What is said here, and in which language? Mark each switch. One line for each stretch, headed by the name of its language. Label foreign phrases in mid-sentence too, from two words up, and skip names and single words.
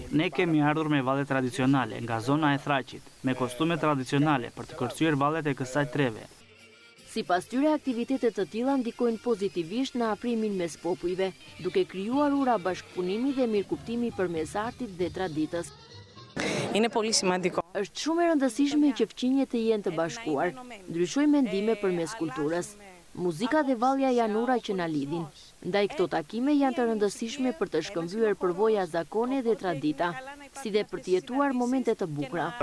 Albanian: Ne kemi ardhur me valle tradicionale nga zona e Thraqit, me kostume tradicionale për të kërcyer vallet e kësaj treve. Sipas tyre, aktivitetet të tilla ndikojnë pozitivisht në afrimin mes popujve, duke krijuar ura bashkëpunimi dhe mirëkuptimi përmes artit dhe traditës.
Greek: Είναι πολύ σημαντικό.
Albanian: Është shumë e rëndësishme që fqinjet të jenë të bashkuar, ndryshojnë mendime përmes kulturës. Muzika dhe vallja janë ura që na lidhin. Ndaj këto takime janë të rëndësishme për të shkëmbyer përvoja zakone dhe tradita, si dhe për të jetuar momente të bukura.